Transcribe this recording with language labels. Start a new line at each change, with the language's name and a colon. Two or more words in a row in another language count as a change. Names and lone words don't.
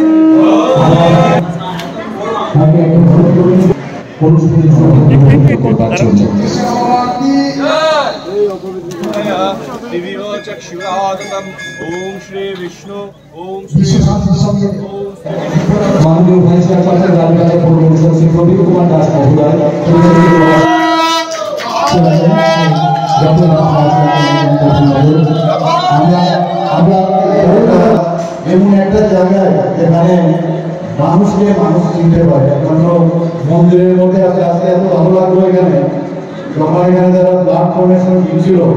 Sanskrit: ओम श्री विष्णु ओम श्री
Bangla: মাননীয় ভাইস চেয়ারপার্সন রাজ্যপাল প্রফেসর শ্রী প্রদীপ কুমার দাস মহোদয় এমন একটা জায়গায় যেখানে মানুষকে মানুষ চিনতে পারে মন্দিরের মধ্যে আজকে এত ভালো লাগলো এখানে যখন এখানে যারা ব্লাড ডোনেশন দিচ্ছিল